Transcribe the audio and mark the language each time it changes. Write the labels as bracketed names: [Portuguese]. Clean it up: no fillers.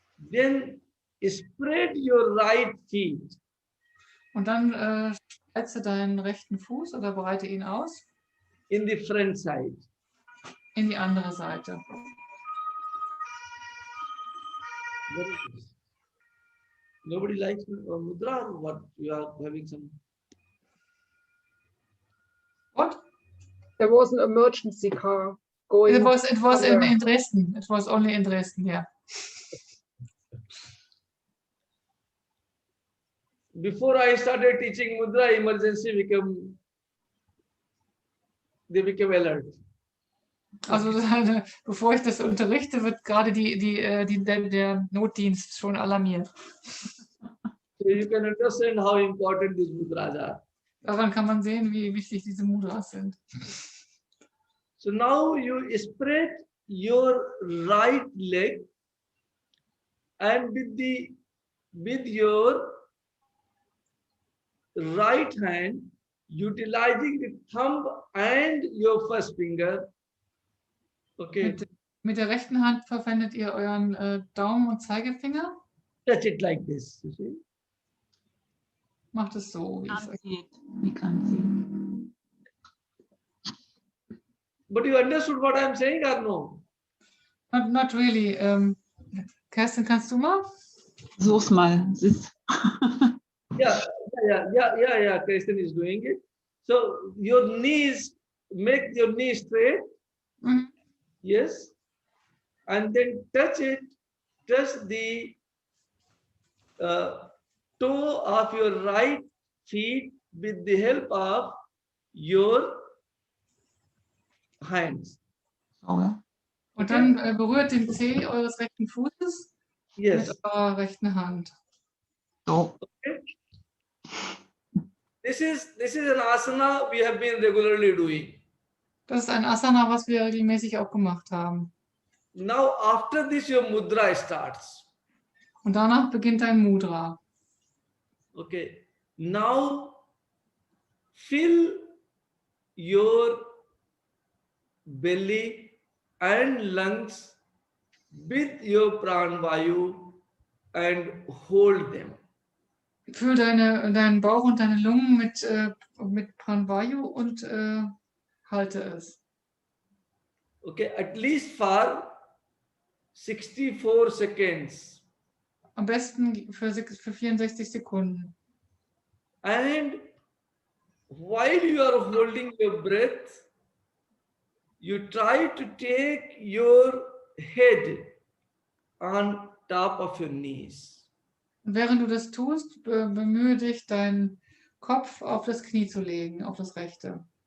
[English] Then spread your right feet. [German] Und dann spreize deinen rechten Fuß oder breite ihn aus. [English] In the front side. [German] In die andere Seite. [English] What is this? Nobody likes mudra or what? You are having some. What? There was an emergency car going. It was in Dresden. It was only in Dresden, yeah. Before I started teaching mudra, emergency became they become alert. [German] Also bevor ich das unterrichte, wird gerade der Notdienst schon alarmiert. [English] So you can understand how important these mudras are. [German] Daran kann man sehen, wie wichtig diese Mudras sind. [English] So now you spread your right leg and with your right hand, utilizing the thumb and your first finger. Okay, [German] Mit der rechten Hand verwendet ihr euren Daumen und Zeigefinger. [English] touch it like this. You see? [German] Macht es so, wie ich es euch. Wie kann sie? [English] But you understood what I'm saying or no? Not really. [German] Kerstin, kannst du mal? Versuch's mal. Es ist [English] Yeah. Kristen is doing it. So your knees, make your knees straight. Mhm. Yes. And then touch the toe of your right feet with the help of your hands. [German] so, ja. Und dann berührt den Zeh eures rechten Fußes [English] Yes. [German] mit eurer rechten Hand. So. [English] Okay. This is an asana we have been regularly doing. [German] Das ist ein Asana, was wir regelmäßig auch gemacht haben. [English] Now after this your mudra starts. [German] Und danach beginnt ein Mudra. [English] Okay. Now fill your belly and lungs with your pranvayu and hold them. [German] Füll deinen Bauch und deine Lungen mit Pranvayu und halte es. [English] Okay, at least for 64 seconds. [German] Am besten für 64 Sekunden. [English] And while you are holding your breath, you try to take your head on top of your knees. [German] Und während du das tust, bemühe dich, deinen Kopf auf das Knie zu legen, auf das rechte.